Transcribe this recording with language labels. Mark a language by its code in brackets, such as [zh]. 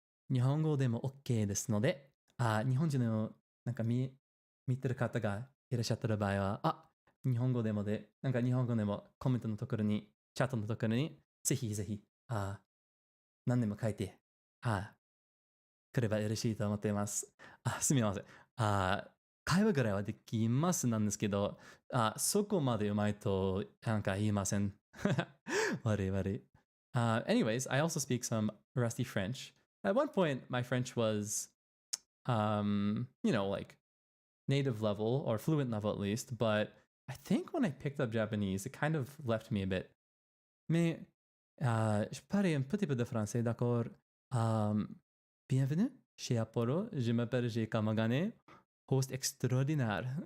[ja] 日本語でも OK ですので、日本人のなんか見てる方がいらっしゃった場合は、日本語でも日本語でもコメントのところに、チャットのところに、ぜひぜひ、何でも書いて、くればよろしいと思っています。すみません。会話ぐらいはできますなんですけど、そこまでうまいとなんか言いません。悪い悪い。 [en] Anyways, I also speak some rusty French. At one point, my French was like native level or fluent level at least. But I think when I picked up Japanese, it kind of left me a bit. [fr] Mais je parle un petit peu de français, d'accord? Bienvenue chez Apollo. Je m'appelle Jeiku Amagane, host extraordinaire.